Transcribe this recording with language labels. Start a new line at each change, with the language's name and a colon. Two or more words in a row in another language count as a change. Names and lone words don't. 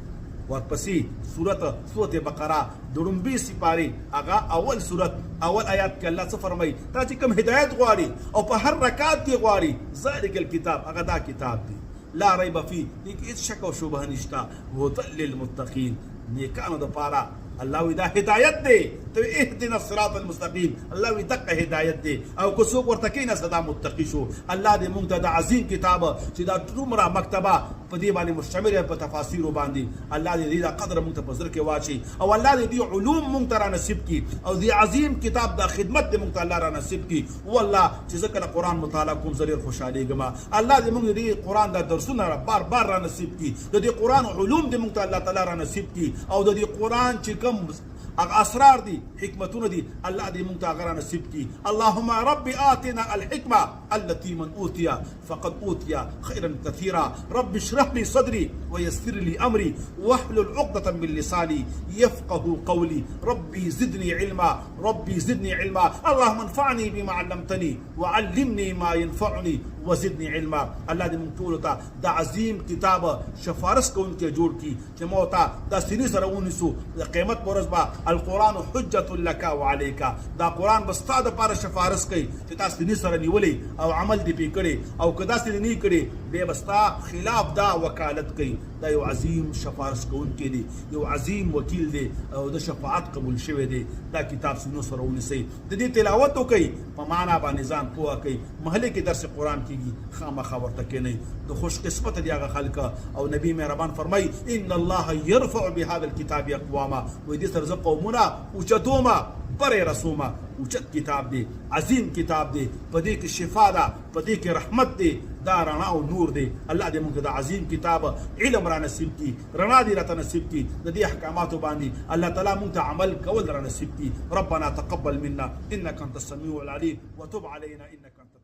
Pashto: ورپسې سورة بقره د لومبۍ سپارې هغه اول سورت اول آیات کې الله څه فرمایي؟ تا چې کوم هدایت غواړي او په هر رکعت کې غواړي،
Arabic: ذلک الکتاب،
Pashto: هغه دا کتاب دی
Arabic: لا ریب فیه،
Pashto: دې کې هېڅ شک او شبهه نشته،
Arabic: هدی للمتقین،
Pashto: نیکانو دپاره. الله وی دا هدایت دی. ته
Arabic: اهدنا الصراط المستقیم،
Pashto: الله وی دغه هدایت دی. او که څوک ورته کېناسته دا متقي شو. الله دې موږ ته د عظیم کتاب چې دا دومره مکتبه په دې باندې مشتمله په تفاسیرو باندې، الله دې دا قدر موږ ته په زړه کې واچي او الله دې دې علوم موږ ته را نصیب کړي او دې عظیم کتاب دا خدمت دې موږ ته الله را نصیب کړي. والله چې زه کله قرآن مطالعه کوم زه ډېر خوشحالېږم. الله دې موږ دې قرآن دا درسونه بار بار را نصیب کړي، د دې قرآن علوم دې موږ ته الله تعالی را نصیب کړي او د دې قرآن چې کوم هغه اسرار دي، حکمتونه دي، الله دې موږ ته هغه را نصیب کړي.
Arabic: اللهم رب آتنا الحکمه التي من اوتي فقد اوتي خيرا كثيرا. رب اشرح لي صدري ويسر لي امري واحلل عقدة من لساني يفقه قولي. ربي زدني علما، ربي زدني علما. اللهم انفعني بما علمتني وعلمني ما ينفعني وزدني علما.
Pashto: الله دې موږ ټولو ته د عظیم کتاب شفارس کوونکی جوړ کړي چې موږ ته دا سینې سره ونیسو، د قیامت په ورځ به
Arabic: القرآن حجة لك وعليك
Pashto: دا قرآن بس تا د پاره شفارس کوي چې تاسو دې سره نیولې او عمل دې پې کړي او که داسې نه کړي بیا بس تا خلاف دا وکالت کوي دا یو عظیم شفارس کوونکی دی یو عظیم وکیل دی او د شفاعت قبول شوی دی دا کتاب سینو سره ونیسئ د دې تلاوت وکړئ په معنا باندې ځان پوه کړئ محلې کې درس قرآن کېږي خامخا ورته کښېنئ د خوش قسمت دی هغه خلک او نبی مهربان فرمایي
Arabic: ان الله يرفع بهذا الكتاب اقواما
Pashto: وایي دې سره زه قومونه اوچتومه بره رسومه اوچت کتاب دی عظیم کتاب دی په دې کې شفا ده په دې کې رحمت دی دا رڼا او نور دی الله دې موږ د عظیم کتاب علم را نصیب کړي رڼا دې راته نصیب کړي د دې احکاماتو باندې الله تعالی موږ ته عمل کول را نصیب کړي
Arabic: ربنا تقبل منا انك انت السميع العليم وتب علينا انك